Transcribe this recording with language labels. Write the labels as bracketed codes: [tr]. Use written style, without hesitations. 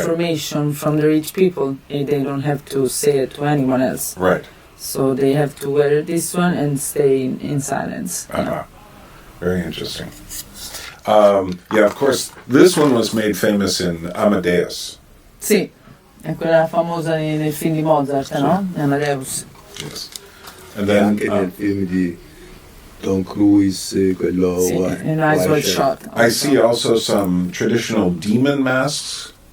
[en] information from the rich people. And they don't have to say it to anyone else. right. So they have to wear this one and stay in silence. Uh-huh. Very interesting. Yeah, of course, this one was made famous in Amadeus. [it] Sì, è quella famosa nel film di Mozart, no? Amadeus. [en] Yes. And [it] E [en] then [it] anche nel film di Tom Cruise, quello [en] Sì, in Eyes Wide Shut. I see also some traditional demon masks.